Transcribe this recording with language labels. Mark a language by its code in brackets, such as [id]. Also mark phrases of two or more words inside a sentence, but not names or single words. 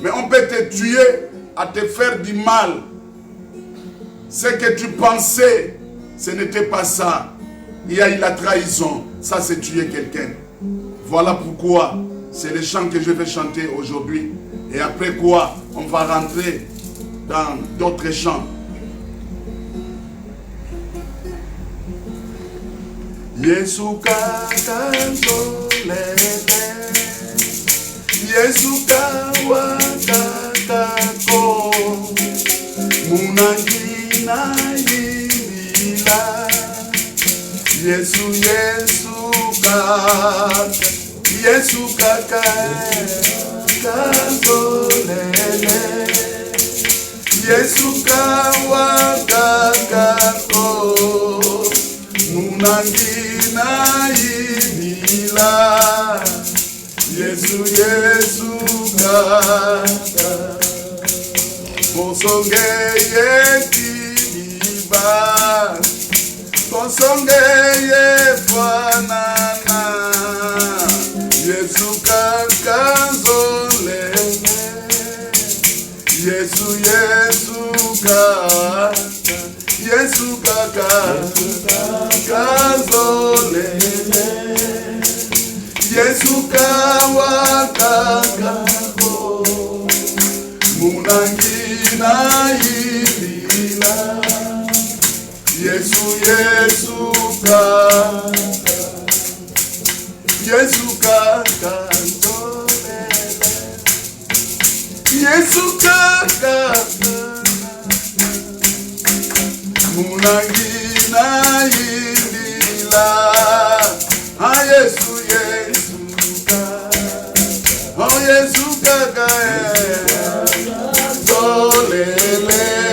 [fr] Mais on peut te tuer à te faire du mal. Ce que tu pensais, ce n'était pas ça. Il y a eu la trahison. Ça, c'est tuer quelqu'un. Voilà pourquoi c'est le chant que je vais chanter aujourd'hui. Et après quoi, on va rentrer dans d'autres chants. [kg] Yesu kakazolele, Yesu kawakakako, munangina yilila, Yesu kakazolele, Yesu kawakakako, munangina yilila, Yesu kaka, bosongeye kiliba, bosongeye fanana, Yesu kakazolele, Yesu kaka, Yesu kakazolele, Yesu kawakakako, munangina yilila, Yesu kakazolele, Yesu kaka, munangina yilila, Yesu kaka, zolele,